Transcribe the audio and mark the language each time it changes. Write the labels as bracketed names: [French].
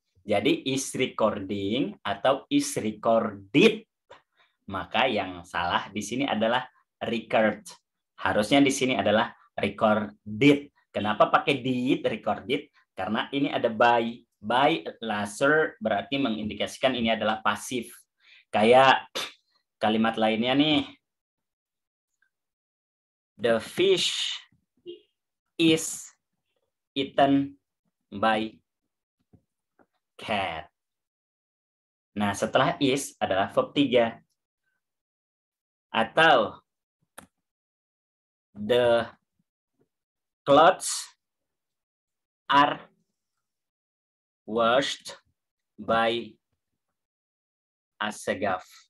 [Indonesian] Jadi is recording atau is recorded. Maka yang salah di sini adalah record. Harusnya di sini adalah recorded. Kenapa pakai did, recorded? Karena ini ada by. By laser berarti mengindikasikan ini adalah pasif. Kayak kalimat lainnya nih. [English] The fish is eaten by cat. [Indonesian] Nah, setelah is adalah verb 3. Atau [English] the clothes are washed by Asegaf.